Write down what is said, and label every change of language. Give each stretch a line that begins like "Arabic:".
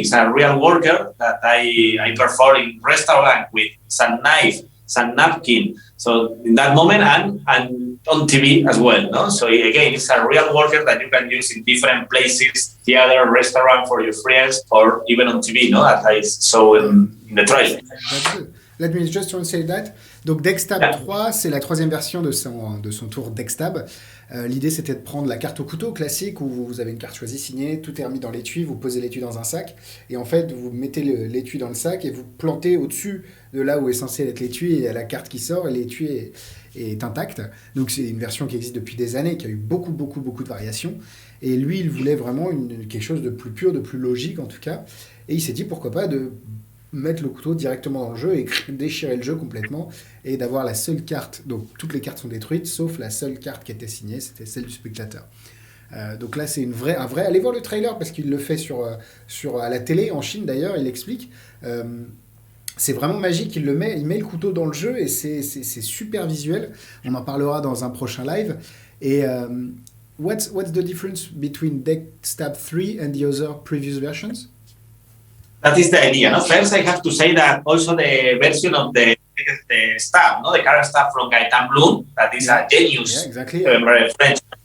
English: It's a real worker that I perform in restaurant with some knife, some napkin. So in that moment, and on TV as well, no? So again, it's a real worker that you can use in different places, theater, restaurant for your friends, or even on TV, no? As I saw in the trailer. That's good. Let me just translate that.
French: Donc Dextab 3, c'est la troisième version de son tour Dextab. L'idée, c'était de prendre la carte au couteau classique, où vous avez une carte choisie, signée, tout est remis dans l'étui, vous posez l'étui dans un sac, et en fait, vous mettez l'étui dans le sac, et vous plantez au-dessus de là où est censé être l'étui, et il y a la carte qui sort, et l'étui est intact. Donc c'est une version qui existe depuis des années, qui a eu beaucoup de variations, et lui, il voulait vraiment quelque chose de plus pur, de plus logique en tout cas, et il s'est dit pourquoi pas de mettre le couteau directement dans le jeu et déchirer le jeu complètement, et d'avoir la seule carte, donc toutes les cartes sont détruites sauf la seule carte qui était signée, c'était celle du spectateur. Donc là c'est un vrai, allez voir le trailer parce qu'il le fait à la télé en Chine d'ailleurs, il explique, c'est vraiment magique, il met le couteau dans le jeu et c'est super visuel, on en parlera dans un prochain live.
English: Et what's the difference between Dextab 3 and the other previous versions? That is the idea. No? First, I have to say that also the version of the staff, no, the card staff from Gaetan Bloom, that is a genius, exactly. French.